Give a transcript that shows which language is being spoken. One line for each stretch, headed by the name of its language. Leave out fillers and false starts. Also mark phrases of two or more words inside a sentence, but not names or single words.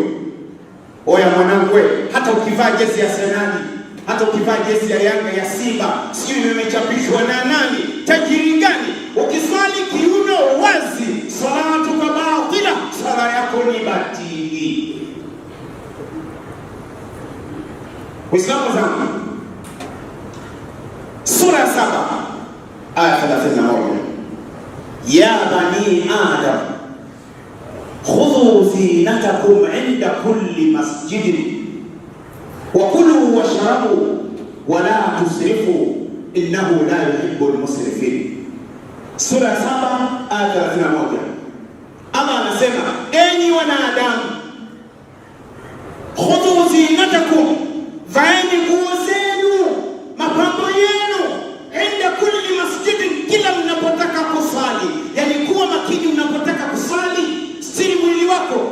Swahili: Oya mwanangu wewe, hata ukivaa jezi ya Senali, hata ukivaa jezi ya Yanga, ya Simba, sijui imechapishwa na nani, tajiri gani, ukiswali kiuno wazi,
Arabic: صلاتك باطلة,
Swahili: sala yako ni batili. Waislamu zangu, sura 7 aya 31,
Arabic: يا بني آدم خذوا زينتكم عند كل مسجد وكلوا واشربوا ولا تسرفوا إنه لا يحب المسرفين.
Swahili: Sura 7 aya 31. Allah anasema, enyi wanadamu,
Arabic: خذوا زينتكم,
Swahili: vaeni nguo zenu, mapambo yenu,
Arabic: عند كل مسجد,
Swahili: kila mnapotaka kusali. Yani kuwa makini mnapotaka kusali, stiri mwili wako.